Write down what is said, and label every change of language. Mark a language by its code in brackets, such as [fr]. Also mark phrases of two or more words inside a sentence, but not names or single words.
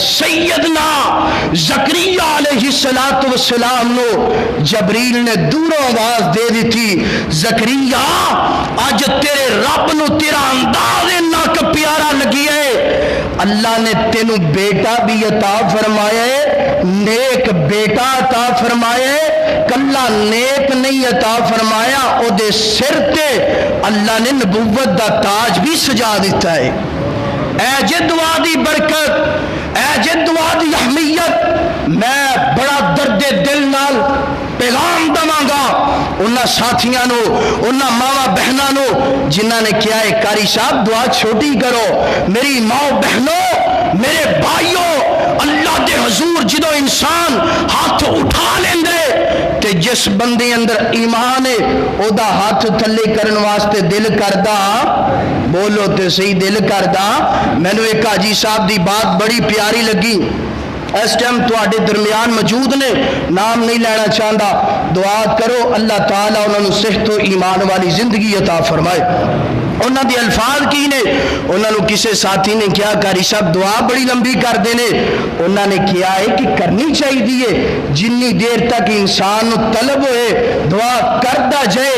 [pa] سیدنا زکریا [ar] علیہ السلام [pa] نو جبریل نے دوروں آواز دے دی تھی, زکریا آج تیرے رب نو تیرا انداز نک پیارا لگی ہے, اللہ نے تینوں بیٹا بھی عطا فرمایا ہے, نیک بیٹا عطا فرمایا ہے. کلا نیک نہیں عطا فرمایا, او دے سر تے اللہ نے نبوت دا تاج بھی سجا دیتا ہے. اے جے دعا دی برکت, اے جے دعا دی اہمیت, میں بڑا درد دل نال پیغام دواں گا انہاں ساتھیاں نو, انہاں ماواں بہناں نو جنہاں نے کیا ہے قاری صاحب دعا چھوٹی کرو. میری ماں بہنوں, میرے بھائیوں, اللہ دے حضور جدو انسان ہاتھ اٹھا لیندے تے جس بندے اندر ایمان ہے او دا ہاتھ تھلے کرن واسطے دل کردا, بولو تے صحیح دل کردا. مینوں ایک حاجی صاحب دی بات بڑی پیاری لگی, اس ٹائم تواڈے درمیان موجود نے, [ur] نام نہیں لینا چاہتا, [pa] دعا کرو اللہ تعالیٰ انہوں نے صحت و ایمان والی زندگی عطا فرمائے. انہوں نے الفاظ کی نے, انہوں نے کسی ساتھی نے کیا قاری صاحب دعا بڑی لمبی کر دینے, انہوں نے کیا ہے کہ کرنی چاہیے جنی دیر تک انسان طلب ہوئے دعا کرتا جائے